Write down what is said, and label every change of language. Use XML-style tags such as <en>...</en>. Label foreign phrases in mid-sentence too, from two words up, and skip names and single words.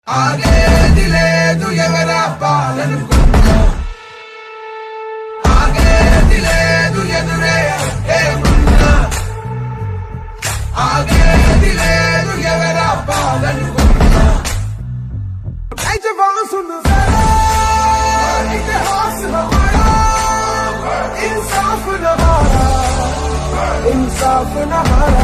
<te>ఆగేది లేదు ఎవరా పాలనుకున్నా, ఆగేది లేదు ఎదురే ఏమున్నా, ఆగేది లేదు ఎవరా పాలనుకున్నా.</te> <hi>जवान सुन इतिहास हमारा, इंसाफ नहारा, इंसाफ नहारा.</hi>